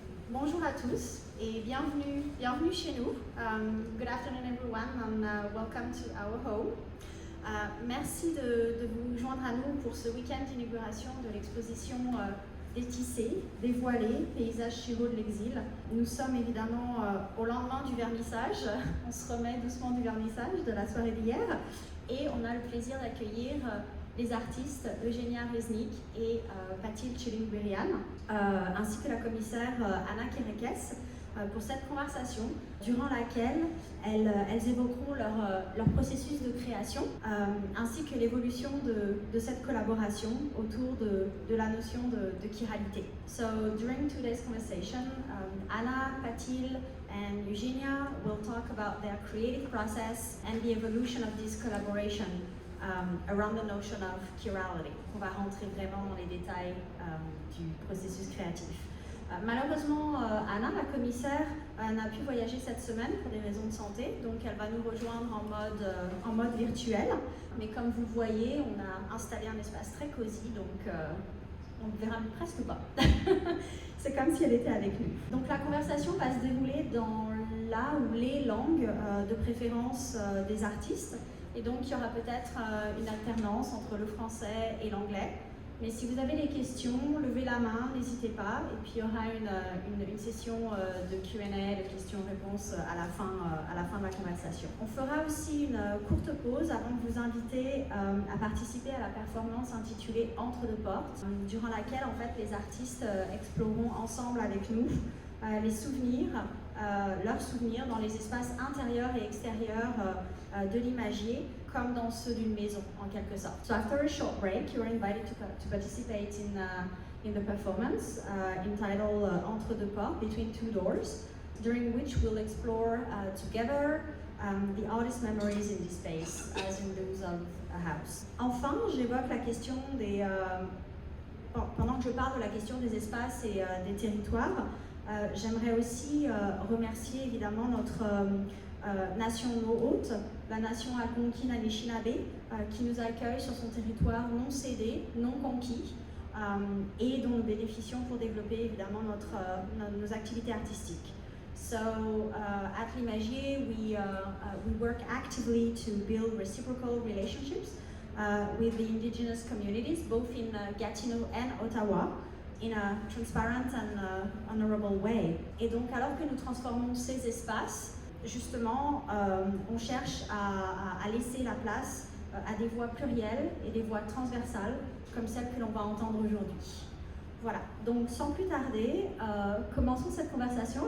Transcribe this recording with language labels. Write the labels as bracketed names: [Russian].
[French] Bonjour à tous et bienvenue chez nous. [English] Good afternoon everyone and welcome to our home. [French] Merci de vous joindre à nous pour ce week-end d'inauguration de l'exposition Détissés, dévoilés, paysages chiraux de l'exil. Nous sommes évidemment au lendemain du vernissage, on se remet doucement du vernissage de la soirée d'hier et on a le plaisir d'accueillir les artistes Eugenia Reznik et Patil Chilingwerian, ainsi que la commissaire Anna Kerekes, pour cette conversation durant laquelle elles évoqueront leur processus de création ainsi que l'évolution de cette collaboration autour de la notion de chiralité. [English] So during today's conversation, Anna, Patil and Eugenia will talk about their creative process and the evolution of this collaboration around the notion of chirality. [French] On va rentrer vraiment dans les détails du processus créatif. Malheureusement, Anna, la commissaire, n'a pu voyager cette semaine pour des raisons de santé, donc elle va nous rejoindre en mode virtuel. Mais comme vous le voyez, on a installé un espace très cosy, donc on ne verra presque pas. C'est comme si elle était avec nous. Donc la conversation va se dérouler dans la ou les langues de préférence des artistes. Et donc il y aura peut-être une alternance entre le français et l'anglais. Mais si vous avez des questions, levez la main, n'hésitez pas. Et puis il y aura une session de Q&A, de questions-réponses à la fin de la conversation. On fera aussi une courte pause avant de vous inviter à participer à la performance intitulée Entre deux portes, durant laquelle en fait les artistes exploreront ensemble avec nous les souvenirs, leurs souvenirs dans les espaces intérieurs et extérieurs de l'imagier, comme dans ceux d'une maison, en quelque sorte. [English] So after a short break, you are invited to participate in the performance entitled Entre deux portes, Between Two Doors, during which we'll explore together the artist's memories in this space, as in those of a house. [French] Enfin, j'évoque la question des... pendant que je parle de la question des espaces et des territoires, j'aimerais aussi remercier évidemment notre nation hôte, la nation Algonquin Anishinaabe, qui nous accueille sur son territoire non cédé, non conquis, et dont nous bénéficions pour développer évidemment nos activités artistiques. [English] So at l'Imagier, we work actively to build reciprocal relationships with the indigenous communities, both in Gatineau and Ottawa, in a transparent and honorable way. [French] Et donc, alors que nous transformons ces espaces, justement, on cherche à laisser la place à des voix plurielles et des voix transversales, comme celles que l'on va entendre aujourd'hui. Voilà, donc sans plus tarder, commençons cette conversation.